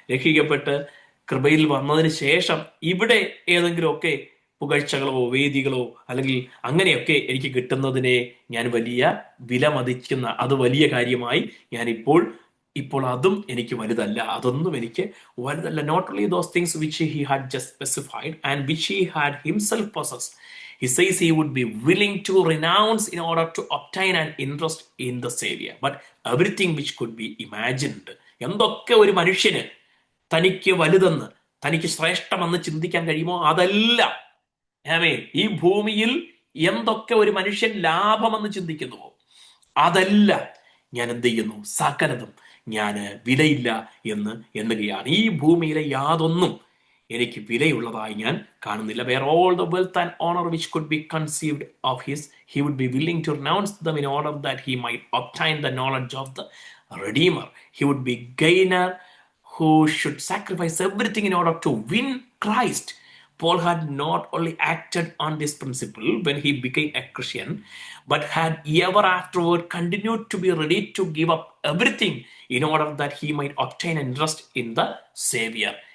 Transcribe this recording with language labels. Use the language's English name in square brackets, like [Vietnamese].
[Malayalam] രക്ഷിക്കപ്പെട്ട് കൃപയിൽ വന്നതിന് ശേഷം ഇവിടെ ഏതെങ്കിലുമൊക്കെ പുകഴ്ചകളോ വേദികളോ അല്ലെങ്കിൽ അങ്ങനെയൊക്കെ എനിക്ക് കിട്ടുന്നതിനെ ഞാൻ വലിയ വില മതിക്കുന്ന, അത് വലിയ കാര്യമായി ഞാൻ ഇപ്പോൾ അതും എനിക്ക് വലുതല്ല. അതൊന്നും എനിക്ക് വലുതല്ല. [English] Not only those things which he had just specified and which he had himself possessed. He says he would be willing to renounce in order to obtain an interest in the Savior. But everything which could be imagined, [Malayalam] എന്തൊക്കെ ഒരു മനുഷ്യന് തനിക്ക് വലുതെന്ന്, തനിക്ക് ശ്രേഷ്ഠമെന്ന് ചിന്തിക്കാൻ കഴിയുമോ അതെല്ലാം, ഈ ഭൂമിയിൽ എന്തൊക്കെ ഒരു മനുഷ്യൻ ലാഭമെന്ന് ചിന്തിക്കുന്നുവോ അതെല്ലാം ഞാൻ എന്ത് ചെയ്യുന്നു? സകലതും ഞാൻ വിലയില്ല എന്ന് എണ്ണുകയാണ്. ഈ ഭൂമിയിലെ യാതൊന്നും എനിക്ക് വിലയുള്ളതായി ഞാൻ കാണുന്നില്ല. [English] Where all the wealth and honor which could be conceived of his, he would be willing to renounce them in order that he might obtain the knowledge of the Redeemer. He would be gainer who should sacrifice everything in order to win Christ. Paul had not only acted on this principle when he became a Christian, but had ever afterward continued to be ready to give up everything in order that he might obtain interest in the Savior.